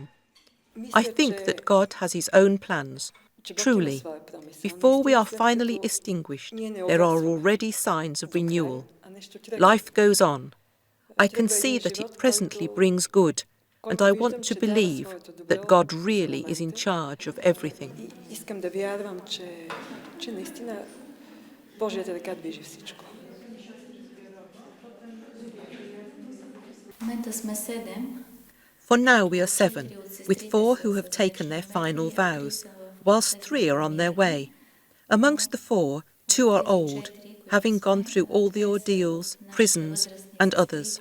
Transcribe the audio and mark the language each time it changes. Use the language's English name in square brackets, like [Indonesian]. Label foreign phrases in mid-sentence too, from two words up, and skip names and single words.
[English] I think that God has His own plans. Truly, before we are finally extinguished, there are already signs of renewal. Life goes on. I can see that it presently brings good, and I want to believe that God really is in charge of everything. [Bulgarian] Искам да вярвам, че наистина Божията ръка движи всичко. В момента сме 7. [English] For now we are 7, with 4 who have taken their final vows, whilst 3 are on their way. Amongst the 4, 2 are old, having gone through all the ordeals, prisons, and others.